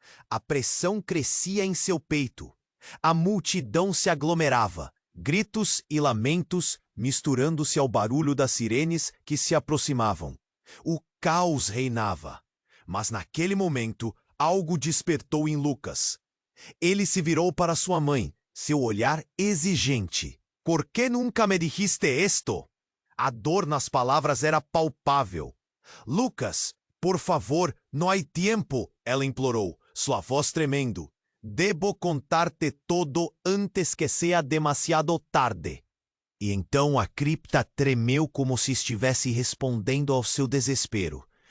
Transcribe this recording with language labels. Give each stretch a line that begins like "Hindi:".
Portuguese: A pressão crescia em seu peito. A multidão se aglomerava, gritos e lamentos misturando-se ao barulho das sirenes que se aproximavam. O caos reinava. Mas naquele momento, algo despertou em Lucas. Ele se virou para sua mãe, seu olhar exigente.
Spanish: «Por que nunca me dijiste esto?»
Portuguese: A dor nas palavras era palpável. «Lucas, por favor, não há tempo», ela implorou, sua voz tremendo.
Spanish: «Debo contar-te todo antes que seja demasiado tarde».
Portuguese: E então a cripta tremeu como se estivesse respondendo ao seu desespero.